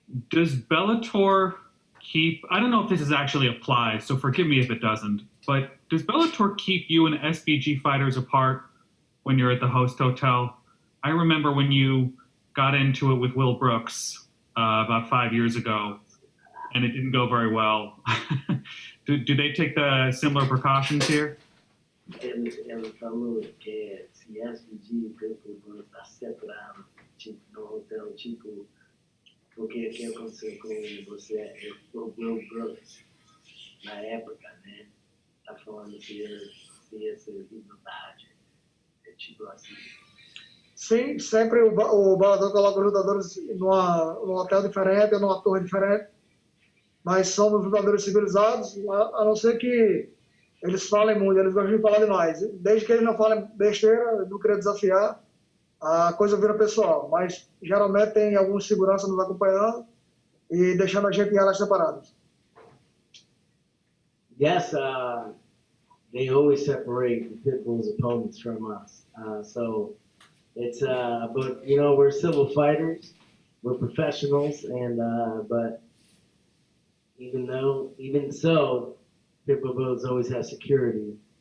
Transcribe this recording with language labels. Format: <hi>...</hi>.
<en>Does Bellator keep, I don't know if this is actually applies, so forgive me if it doesn't, but does Bellator keep you and SBG fighters apart when you're at the host hotel? I remember when you got into it with Will Brooks about 5 years ago, and it didn't go very well. do they take the similar precautions here?</en> <pt>Ela falou que se SPG Pitbull está separado, tipo, no hotel, tipo, porque o que aconteceu com você, o Will Brooks, na época, né? Tá falando se ia ser verdade, tipo assim. Sim, sempre o Bellator coloca os lutadores num hotel diferente ou numa torre diferente, mas somos lutadores civilizados, a não ser que eles falem muito, eles gostam de falar demais. Desde que eles não falem besteira, não queria desafiar, a coisa vira pessoal. Mas geralmente tem algum segurança nos acompanhando e deixando a gente em áreas separadas.</pt> <en>Yes, they always separate the Pitbull's opponents from us. So it's, but you know, we're civil fighters, we're professionals, and but even so, Pitbull Brothers always has security.</en>